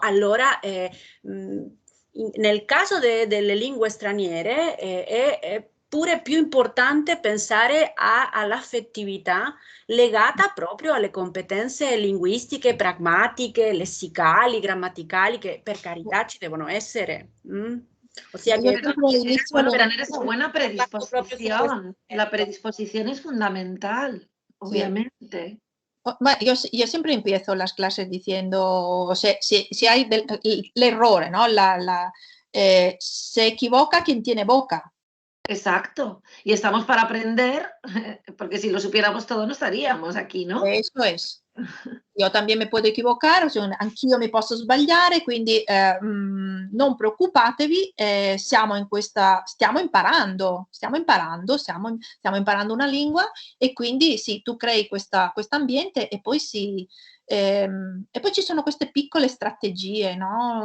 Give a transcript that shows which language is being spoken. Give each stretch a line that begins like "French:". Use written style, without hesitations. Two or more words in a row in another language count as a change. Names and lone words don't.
Italian: Allora, nel caso delle lingue straniere è pure più importante pensare all'affettività legata proprio alle competenze linguistiche, pragmatiche, lessicali, grammaticali, che per carità ci devono essere. Ossia che
Spanish: bueno, tener esa buena predisposición. La predisposición es fundamental, obviamente.
Italian: Ma io
Spanish: siempre empiezo las clases diciendo, si hay l'errore, ¿no? Se equivoca quien tiene boca. Exacto. Y estamos para aprender, porque si lo supiéramos todo no estaríamos aquí, ¿no? Eso es.
Italian: Io
Spanish: también me puedo equivocare,
Italian: anch'io mi posso sbagliare, quindi non preoccupatevi, stiamo imparando una lingua, e quindi sì, tu crei questo ambiente, e poi ci sono queste piccole strategie, no?